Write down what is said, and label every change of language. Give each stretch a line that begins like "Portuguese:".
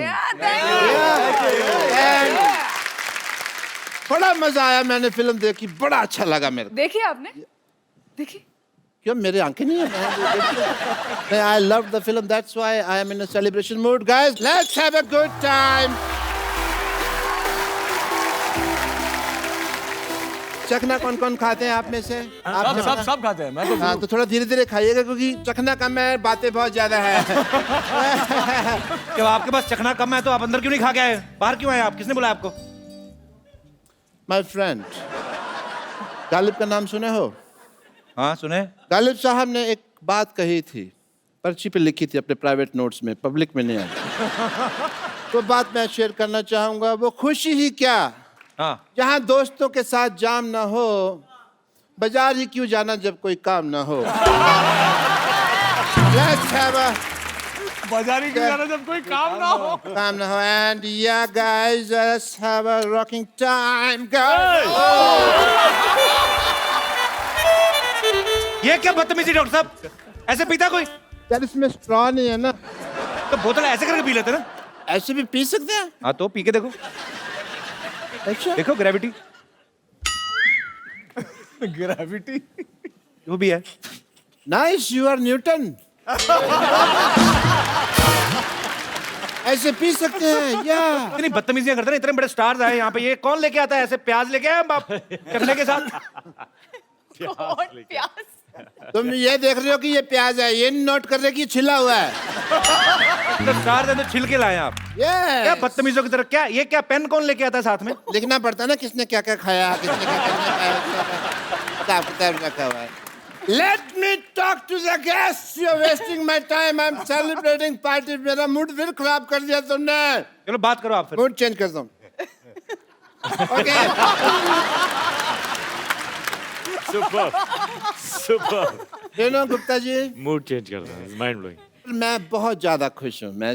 Hindi: And बड़ा मजा आया, मैंने फिल्म देखी, बड़ा अच्छा लगा मेरे को। देखिए आपने? देखिए क्यों मेरी आंखें नहीं है?
English: I loved the film. That's why I am in a celebration mood. Guys, let's have a good time.
Hindi: चखना कौन कौन खाते हैं आप में से? आप सब खाते हैं। मैं तो हाँ तो थोड़ा धीरे धीरे खाइएगा क्योंकि चखना कम है, बातें बहुत ज्यादा है। जब आपके पास चखना कम है तो आप अंदर क्यों नहीं खा के आए? बाहर क्यों आए आप? किसने बोला आपको?
English: my friend,
Hindi: गालिब का नाम सुने हो? हाँ सुने। गालिब साहब ने एक बात कही थी, पर्ची पे लिखी थी अपने प्राइवेट नोट्स में, पब्लिक में नहीं आई। तो बात मैं शेयर करना चाहूंगा। वो खुशी ही क्या हाँ जहाँ दोस्तों के साथ जाम ना हो, बाजार ही क्यों जाना जब कोई काम ना हो।
English: Let's have a
Hindi: बाजारी क्यों जाना जब कोई काम ना हो। काम ना हो।
English: And yeah guys, let's have a rocking time guys.
Hindi: ये क्या बदतमीजी डॉक्टर साहब? ऐसे पीता कोई? यार इसमें स्ट्रॉ नहीं है ना, तो बोतल ऐसे करके पी लेते ना। ऐसे भी पी सकते हैं। हाँ तो पी के देखो, अच्छा देखो ग्रेविटी ग्रेविटी जो भी है।
English: Nice, you are Newton.
Hindi: ऐसे पी सकते हैं या इतनी बदतमीजियां करते हैं, इतने बड़े स्टार्स आए यहाँ पे, ये कौन लेके आता है ऐसे प्याज लेके आए बाप चखने के साथ? प्यास। तुम ये देख रहे हो कि ये प्याज है, ये नोट कर रहे कि ये छिला हुआ है। तो स्टार तो छिलके लाए आप। क्या ये बदतमीजों की तरह? क्या ये क्या पेन कौन लेके आता है साथ में? लिखना पड़ता है ना किसने क्या क्या खाया, किसने क्या क्या खाया, किताब किताब रखा हुआ है।
English: Let me talk to the guests. You're wasting my time. I'm celebrating party.
Hindi: मेरा मूड फिर खराब कर दिया तुमने। चलो बात करो आप फिर। मूड चेंज करता हूँ। Okay.
English: Super. You know Gupta ji,
Hindi: Mood change कर रहा है.
English: Mind blowing.
Hindi: मैं बहुत ज्यादा खुश हूँ। मैं